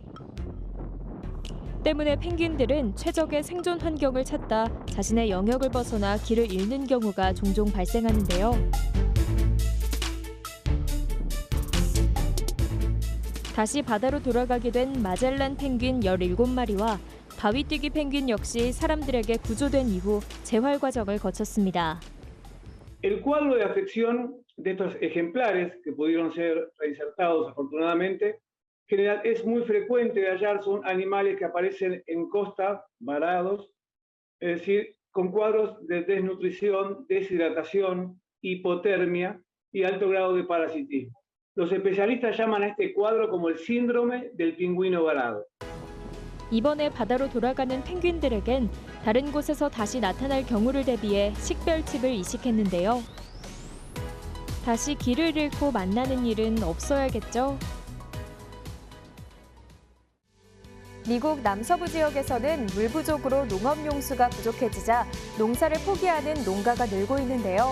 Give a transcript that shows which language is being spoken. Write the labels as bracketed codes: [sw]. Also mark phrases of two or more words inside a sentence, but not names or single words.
[ko] 때문에 펭귄들은 최적의 생존 환경을 찾다 자신의 영역을 벗어나 길을 잃는 경우가 종종 발생하는데요. 다시 바다로 돌아가게 된 마젤란 펭귄 17마리와 바위뛰기 펭귄 역시 사람들에게 구조된 이후 재활 과정을 거쳤습니다. [es] El cuadro de afección de estos ejemplares que pudieron ser reinsertados afortunadamente es muy frecuente de hallar, son animales que aparecen en costa varados, es decir, con cuadros de desnutrición, deshidratación, hipotermia y alto grado de parasitismo. Los especialistas llaman a este cuadro como el síndrome del pingüino varado. [ko] 이번에 바다로 돌아가는 펭귄들에겐 다른 곳에서 다시 나타날 경우를 대비해 식별칩을 이식했는데요. 다시 길을 잃고 만나는 일은 없어야겠죠? 미국 남서부 지역에서는 물 부족으로 농업용수가 부족해지자 농사를 포기하는 농가가 늘고 있는데요.